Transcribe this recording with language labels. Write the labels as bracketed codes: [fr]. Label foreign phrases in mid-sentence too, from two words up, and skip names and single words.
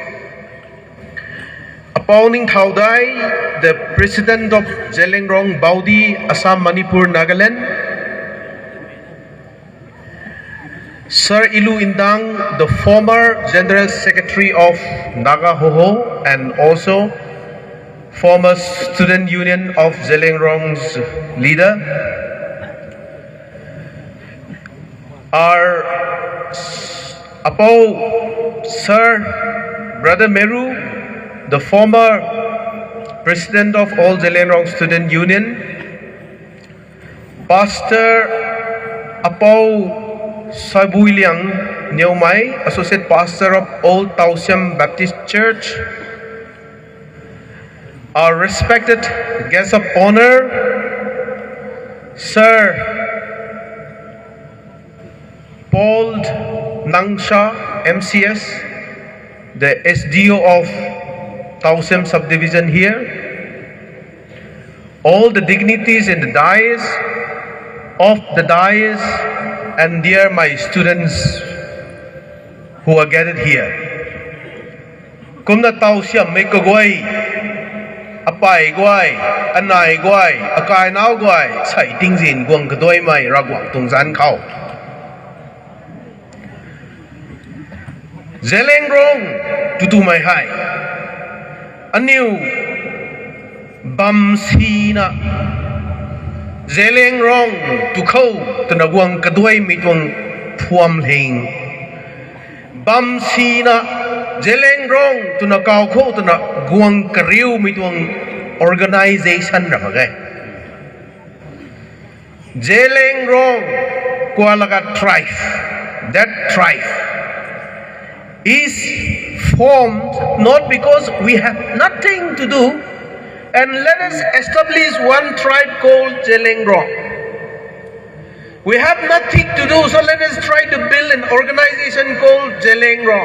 [en] Apauning Thaudai, the President of Jeling Rong Baudi, Assam, Manipur, Nagaland, Sir Ilu Indang, the former General Secretary of Naga Hoho and also former Student Union of Jeling Rong's leader, our Apau Sir Brother Meru, the former President of All Jeling Rong Student Union, Pastor Apau Sabui Liang Niaumai, Associate Pastor of Old Tausiam Baptist Church, our respected guest of honor, Sir Paul Nangsha, MCS, the SDO of Tausiam subdivision here, all the dignitaries in the dais, and dear my students who are gathered here. [nzm] Kumna Tausiam make a guai, apai guai, anai guai, akai nao guai, sai ting zin guang kadoi mai ragwang tung zan kau. Jeling Rong tutu mai hai. Aniu bam sina. Jeling Rong tu khâu tu na guang kadoi mi tuang phuam hing. Bam sina Jeling Rong tu na kau khâu tu na guang kariu mi tuang organization ra magai. Jeling Rong kualaga tribe, [en] that tribe is formed not because we have nothing to do, and let us establish one tribe called Jeling Rong. We have nothing to do, so let us try to build an organization called Jeling Rong.